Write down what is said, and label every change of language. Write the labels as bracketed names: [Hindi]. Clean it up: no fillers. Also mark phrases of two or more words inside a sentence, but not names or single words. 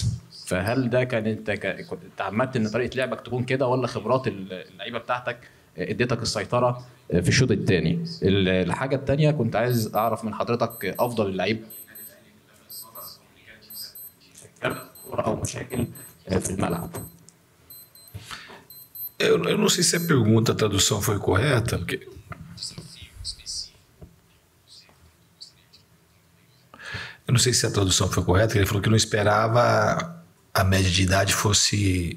[Arabic] فهل ده كان انت تعمدت ان طريقه لعبك تكون كده، ولا خبرات اللعيبه بتاعتك اديتك السيطره في الشوط الثاني؟ الحاجه الثانيه كنت عايز اعرف من حضرتك افضل اللعيب او مشاكل في الملعب. [Portuguese] Eu não sei se a pergunta, a tradução foi correta, porque eu não sei se a tradução foi correta, ele falou que não esperava a média de idade fosse...